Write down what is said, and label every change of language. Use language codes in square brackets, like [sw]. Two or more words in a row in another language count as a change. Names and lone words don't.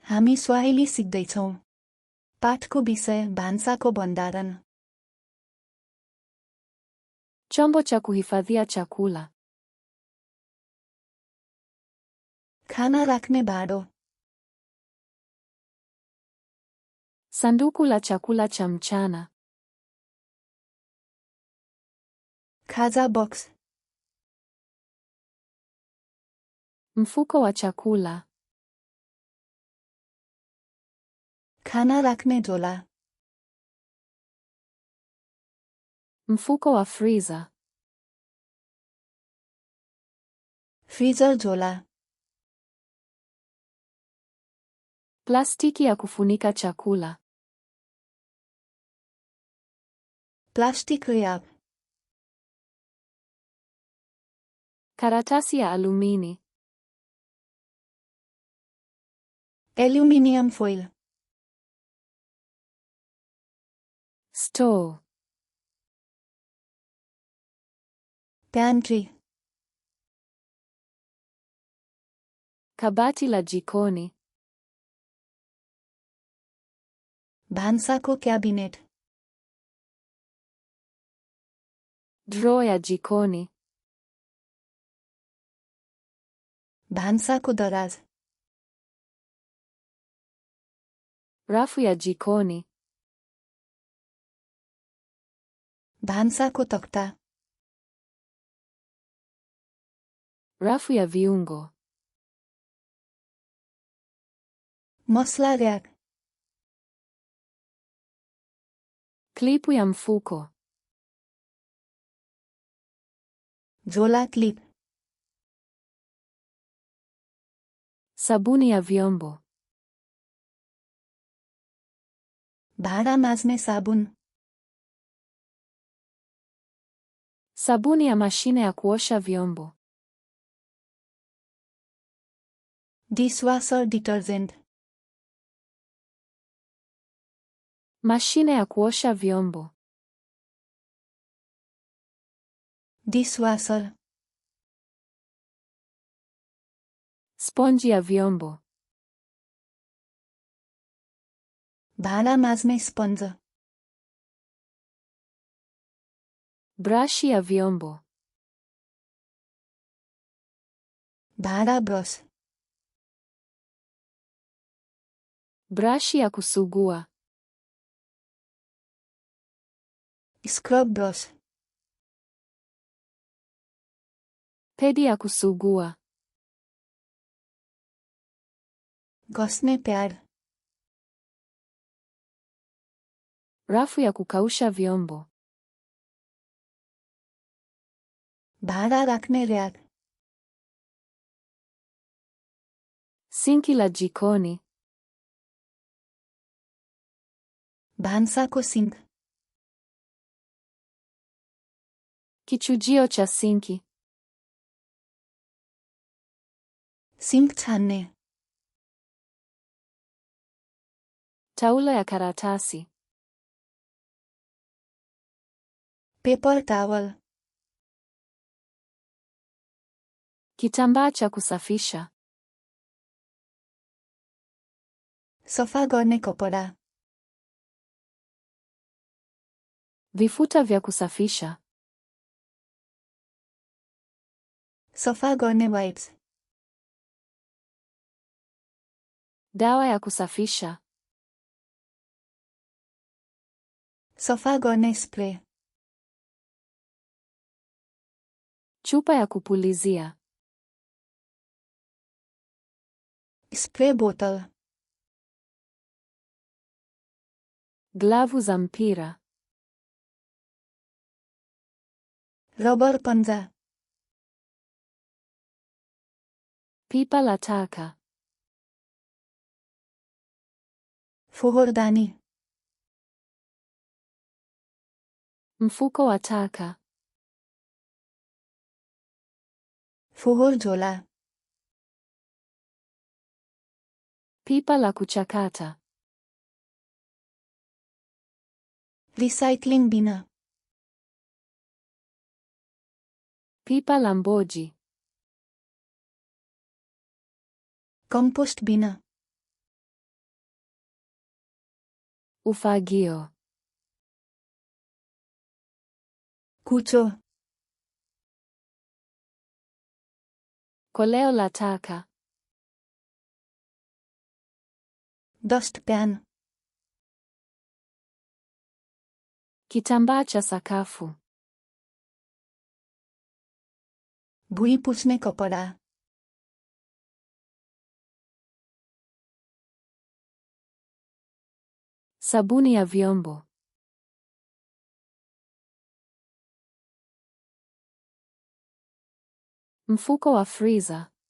[ne] हामी स्वाहिली सिक्दैछौँ। पाठको विषय भान्साको भण्डारण। [sw] Chombo cha kuhifadhia chakula. [ne] खाना राख्ने भाँडो। [sw] Sanduku la chakula cha mchana. [ne] खाजा बक्स। [sw] Mfuko wa chakula. [ne] खाना राख्ने झोला। [sw] Mfuko wa freezer. [ne] फ्रिजर झोला। [sw] Plastiki ya kufunika chakula. [en] plastic wrap. [sw] Karatasi ya alumini. [en] aluminium foil. [sw] Store. [ne] प्यान्ट्री। [sw] Kabati la jikoni. [ne] भान्साको क्याबिनेट। [sw] Drawer ya jikoni. [ne] भान्साको दराज। [sw] Rafu ya jikoni. [ne] भान्साको तख्ता। [sw] Rafu ya viungo. [ne] मसला र्याक। [sw] Klipu ya mfuko. [ne] झोला क्लिप। [sw] Sabuni ya vyombo. [ne] भाँडा माझ्ने साबुन। [sw] Sabuni ya mashine ya kuosha vyombo. [en] dishwasher detergent. [sw] Mashine ya kuosha vyombo. [ne] डिसवासर। [sw] Sponji ya vyombo. [ne] भाँडा माझ्ने स्पन्ज। [sw] Brashi ya vyombo. [ne] भाँडा ब्रस। [sw] Brashi ya kusugua. [en] scrub brush. [sw] Pedi ya kusugua. [ne] घस्ने प्याड। [sw] Rafu ya kukausha vyombo. [ne] भाँडा राख्ने र्याक। [sw] Sinki la jikoni. [ne] भान्साको सिङ्क। [sw] Kichujio cha sinki. [ne] सिङ्क छान्ने। [sw] Taulo ya karatasi. [en] paper towel. [sw] Kitambaa cha kusafisha. [ne] सफा गर्ने कपडा। [sw] Vifuta vya kusafisha. [ne] सफा गर्ने वाइप्स। [sw] Dawa ya kusafisha. [ne] सफा गर्ने स्प्रे। [sw] Chupa ya kupulizia. [en] spray bottle. [sw] Glavu za mpira. [ne] रबर पन्जा। [sw] Pipa la taka. [ne] फोहोरदानी। [sw] Mfuko wa taka. [ne] फोहोर झोला। [sw] Pipa la kuchakata. [en] recycling bin. [sw] Pipa la mboji. [en] compost bin. [sw] Ufagio. [ne] Kucho. [sw] Koleo la taka. [ne] Dustpan. [sw] Kitambaa cha sakafu. [ne] भुइँ पुछ्ने कपडा. [sw] Sabuni ya vyombo. Mfuko wa freezer.